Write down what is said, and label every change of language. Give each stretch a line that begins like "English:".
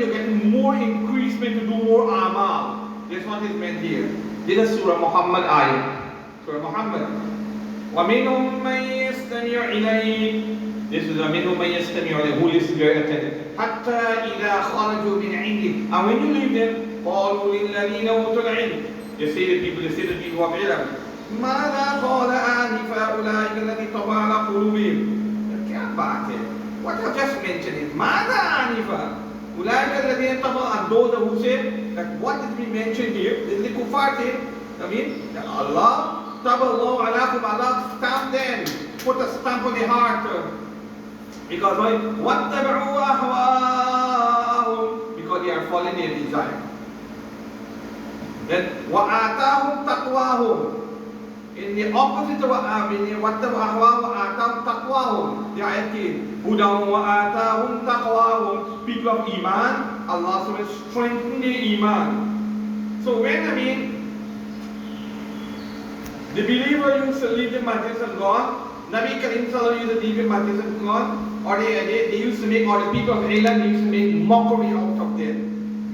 English: You're getting more increasement to do more amal. This is what is meant here. This is Surah Muhammad ayah. Surah Muhammad.
Arabic: وَمِنْهُمْ مَنْ يَسْتَمِعُ إِلَيْكَ.
English: This is
Arabic: وَمِنْهُمْ مَنْ يَسْتَمِعُ إِلَيْكَ,
English: who listens very attentive.
Arabic: حَتَّى إِذَا خَرَجُوا مِنْ عِنْدِكَ.
English: And when you leave them,
Arabic: قَالُوا لِلَّذِينَ أُوتُوا الْعِلْمَ.
English: They say to the people of ilm,
Arabic: مَاذَا قَالَ آنِفًا أُولَٰئِكَ الَّذِينَ طَبَعَ عَلَىٰ قُلُوبِهِمْ.
Hindi: क्या बात है?
English: What I just mentioned is
Arabic: مَاذَا آنِفًا أُولَٰئِكَ الَّذِينَ طَبَعَ.
English: And those who say that what is being mentioned here is the kuffar thing. That Allah Taballahu alaikum, Allah stamp them, put a stamp on the heart. Because why?
Arabic: وَاتَّبَعُوا أَهْوَاءَهُمْ,
English: because they are following their desire.
Arabic: Then وَآتَاهُمْ تَقْوَاهُمْ.
English: In the opposite of
Arabic: وَاتَّبَعُوا أَهْوَاءَهُمْ وَآتَاهُمْ تَقْوَاهُم.
English: The ayat is
Arabic: هُدًى وَآتَاهُمْ تَقْوَاهُم.
English: People of Iman, Allah will strengthen their Iman. So when the believer used to leave the majlis and gone, Nabi Karim Sallallahu used to leave the majlis and gone, or they used to make, or the people of Iran, they used to make mockery out of them.